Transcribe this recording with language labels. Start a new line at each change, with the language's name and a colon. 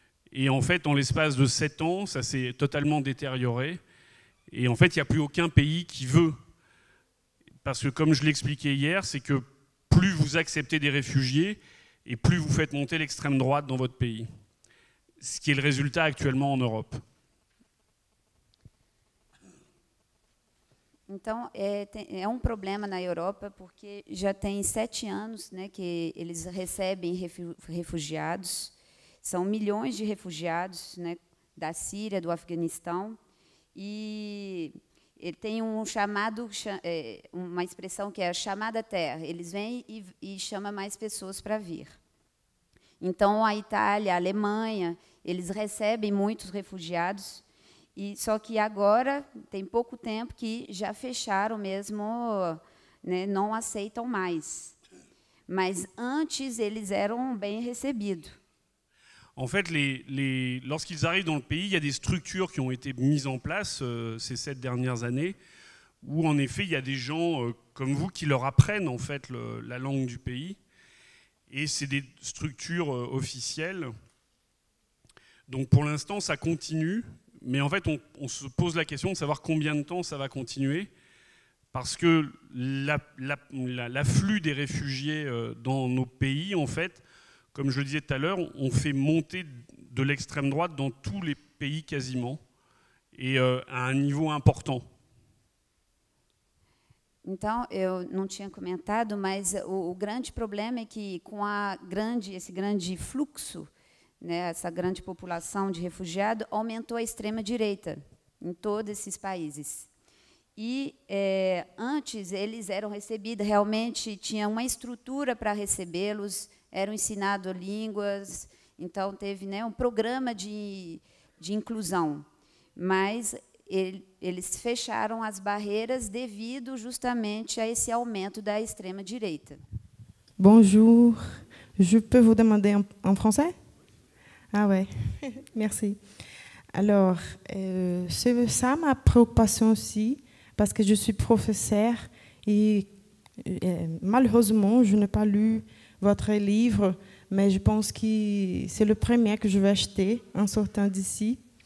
French: Et en fait, en l'espace de 7 ans, ça s'est totalement détérioré. Et en fait, il n'y a plus aucun pays qui veut. Parce que, comme je l'expliquais hier, c'est que plus vous acceptez des réfugiés, et plus vous faites monter l'extrême droite dans votre pays. Ce qui est le résultat actuellement en Europe.
Portuguese: Então, é um problema na Europa, porque já tem 7 anos, né, que eles recebem refugiados. São milhões de refugiados, né, da Síria, do Afeganistão. E tem uma expressão que é a chamada terra. Eles vêm e chamam mais pessoas para vir. Então, a Itália, a Alemanha, eles recebem muitos refugiados. Só que agora, tem pouco tempo que já fecharam mesmo, né, não aceitam mais. Mas antes, eles eram bem recebidos.
French: En fait, lorsqu'ils arrivent dans le pays, il y a des structures qui ont été mises en place ces 7 dernières années, où en effet, il y a des gens comme vous qui leur apprennent en fait la langue du pays. Et c'est des structures officielles. Donc pour l'instant, ça continue. Mais en fait, on se pose la question de savoir combien de temps ça va continuer, parce que l'afflux des réfugiés dans nos pays, en fait, comme je le disais tout à l'heure, on fait monter de l'extrême droite dans tous les pays quasiment. et à un niveau important.
Portuguese: Então, eu não tinha comentado, mas o grande problema é que, com esse grande fluxo, né, essa grande população de refugiados, aumentou a extrema-direita em todos esses países. E, antes, eles eram recebidos, realmente tinha uma estrutura para recebê-los, eram ensinados línguas, então teve, né, um programa de inclusão. Mas eles fecharam as barreiras devido justamente a esse aumento da extrema-direita.
French: Bonjour, je peux vous demander en français? Ah ouais, merci. Alors, c'est ça ma préoccupation aussi, parce que je suis professeure et malheureusement, je n'ai pas lu votre livre, mais je pense que c'est le premier que je vais acheter en sortant d'ici.